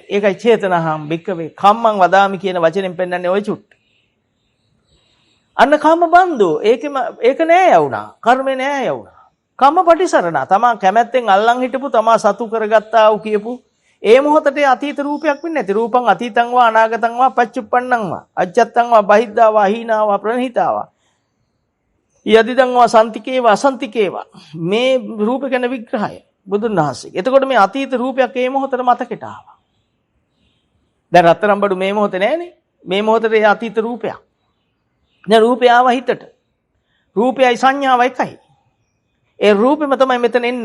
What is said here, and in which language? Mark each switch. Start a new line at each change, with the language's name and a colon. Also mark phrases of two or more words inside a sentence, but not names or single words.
Sinhala: ඒකයි
Pali: චේතනහම් බික්කවේ කම්මං වදාමි
Sinhala: කියන වචනෙන් පෙන්නන්නේ ওই චුට්ට. අන්න
Pali: කම්ම බන්දු.
Sinhala: ඒක නෑ යවුණා. කර්මේ නෑ යවුණා.
Pali: කම්ම පටිසරණ.
Sinhala: තමා කැමැත්තෙන් අල්ලන් හිටපු තමා සතු කරගත්තා වූ කියපු ඒ මොහොතේ අතීත රූපයක් වෙන්නේ නැති.
Pali: රූපං අතීතං වා අනාගතං වා පච්චුප්පන්නං වා අජ්ජත්තං වා බහිද්ධා වා හීනා වා ප්‍රණහිතා වා යදිදං වා සන්තිකේ වා අසන්තිකේ වා
Sinhala: මේ රූප ගැන විග්‍රහය බුදුන් වහන්සේ. එතකොට මේ අතීත රූපයක් ඒ මොහොතේ මතකෙට ආවා. දැන් රත්තරන් බඩු මේ මොහොතේ නෑනේ. මේ මොහොතේ අතීත රූපයක්. දැන් රූපය ආවා හිතට. රූපයයි සංඥාව එකයි. ඒ රූපෙම තමයි මෙතන එන්නේ.